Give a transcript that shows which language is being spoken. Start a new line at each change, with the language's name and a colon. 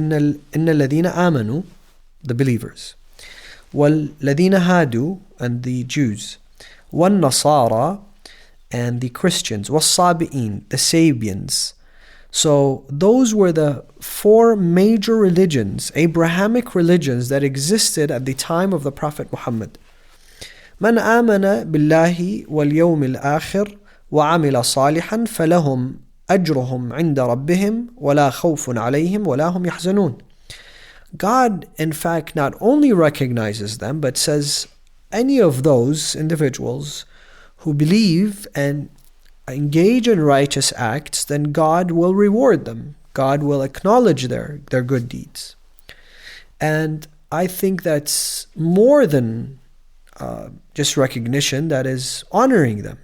Arabic: إِنَّ الَّذِينَ آمَنُوا,
English: the believers,
Arabic: وَالَّذِينَ هَادُوا,
English: and the Jews,
Arabic: وَالنَّصَارَى,
English: and the Christians,
Arabic: وَالصَّابِئِينَ,
English: the Sabians. So those were the four major religions, Abrahamic religions, that existed at the time of the Prophet Muhammad.
Arabic: من آمن بالله واليوم الآخر وعمل صالحا فلهم أجرهم عند ربهم ولا خوف عليهم ولا هم يحزنون.
English: God, in fact, not only recognizes them, but says any of those individuals who believe and engage in righteous acts, then God will reward them. God will acknowledge their good deeds. And I think that's more than just recognition, that is honoring them.